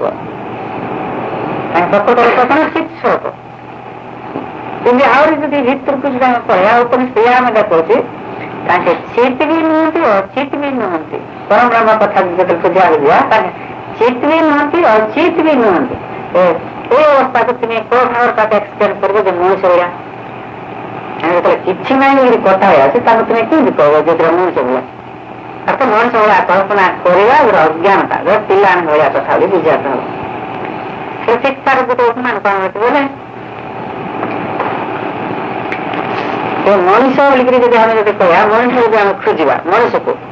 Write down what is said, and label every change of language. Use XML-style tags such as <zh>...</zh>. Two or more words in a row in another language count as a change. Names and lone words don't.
<or>ତାଙ୍କ ପ୍ରକୃତ ରୂପ କଣ, ଚିତ୍ ସ୍ୱରୂପ। କିନ୍ତୁ ଆହୁରି ଯଦି ଭିତରକୁ ଯଦି ଆମେ କହିବା, ଉପରେ ସେଇଆ ଆମେ ଦେଖୁଛି ତାଙ୍କେ ଚିତ୍ ବି ନୁହନ୍ତି, ଅଚିତ୍ ବି ନୁହନ୍ତି। ପରମ ବ୍ରହ୍ମ କଥା ଯେତେବେଳେ ବୁଝିବାକୁ ଯିବା, ତାଙ୍କେ ଚିତ୍ ବି ନୁହନ୍ତି, ଅଚିତ୍ ବି ନୁହନ୍ତି।</or> <bn>এই অবস্থাকে তুমি কোন ভাবের কাছে এক্সপ্লেন করবে যে মনুষ্য হইয়া</bn> <or>যেତେବେଳେ କିଛି ନାହିଁ ବୋଲି କଥା ହଇ ଅଛି, ତାକୁ তুমি କେମିତି କହିବ ଯେତେବେଳେ ମଣିଷ ଭଳିଆ? ଅର୍ଥ ମଣିଷ ଭଳିଆ କଳ୍ପନା କରିବା ଗୋଟେ ଅଜ୍ଞାନତା, ପିଲାମାନେ ଭଳିଆ କଥା ବୋଲି ବୁଝିବାକୁ ହବ। ସେ ଶିକ୍ଷାର ଗୋଟେ ଉପମାନ କଣ ଅଛି ବୋଲେ, ମଣିଷ ବୋଲିକିରି ଯଦି ଆମେ ଯଦି କହିବା, ମଣିଷ ଯଦି ଆମେ ଖୋଜିବା ମଣିଷକୁ,</or>